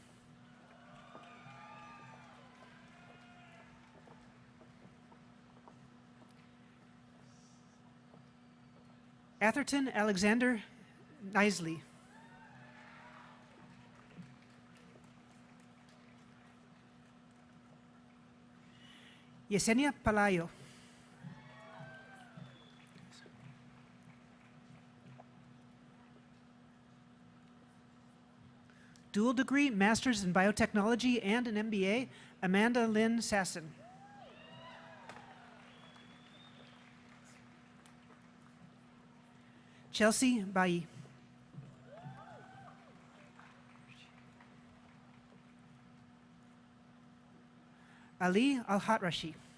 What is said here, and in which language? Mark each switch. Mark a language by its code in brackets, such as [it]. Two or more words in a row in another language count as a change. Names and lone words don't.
[en] Atherton Alexander Nisley. Yesenia Palayo. Dual degree, Master's in Biotechnology and an MBA, Amanda Lynn Sasson. Chelsea Bayi. Ali Al-Hatrashi.